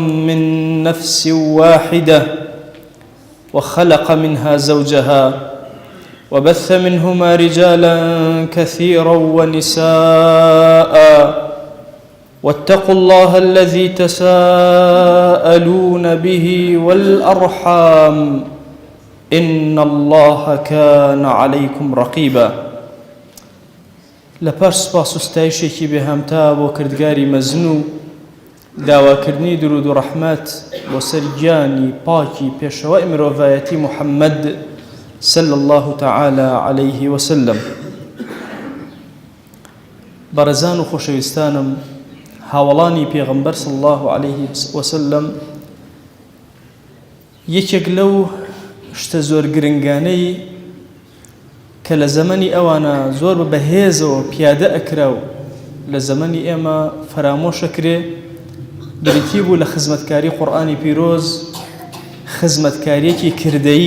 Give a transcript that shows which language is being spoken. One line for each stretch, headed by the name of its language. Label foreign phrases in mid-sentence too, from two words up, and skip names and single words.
Arabic: من نفس واحدة وخلق منها زوجها وبث منهما رجالا كثيرا ونساء واتقوا الله الذي تساءلون به والأرحام إن الله كان عليكم رقيبا.
Central Kurdish: لەپاش سوپاس و ستایشێکی بێهەمتا بۆ کردگاری مەزن و داواکردنی درود و ڕەحمەت بۆ سەر گیانی پاکی پێشەوای مرۆڤایەتی محەممەد
Arabic: صلى الله تعالى عليه وسلم.
Central Kurdish: بەڕێزان و خۆشەویستانم، هاوڵانی پێغەمبەر
Arabic: صلى الله عليه وسلم
Central Kurdish: یەکێک لەو شتە زۆر گرنگانەی کە لە زەمەنی ئەوانە زۆر بەهێزەوە پیادە ئەکرا و لە زەمەنی ئێمە فرامۆشەکرێ، بریتی بوو لە خزمەتکاری قورئانی پیرۆز، خزمەتکاریەکی کردەیی.